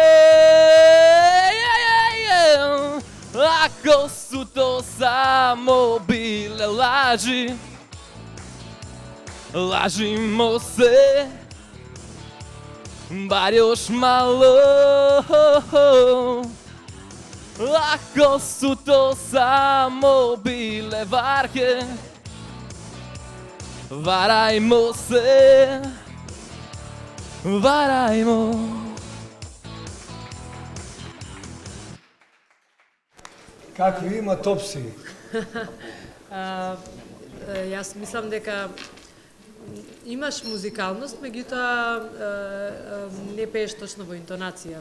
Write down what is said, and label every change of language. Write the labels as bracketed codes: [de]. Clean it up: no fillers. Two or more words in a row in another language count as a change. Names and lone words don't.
[sr] Ako su to samo bile laži, lažimo se bar još malo. Ako su to samo bile varke, varajmo se, varajmo. [mk] Какви има топси? Јас мислам дека имаш музикалност, меѓутоа не пееш точно во интонација.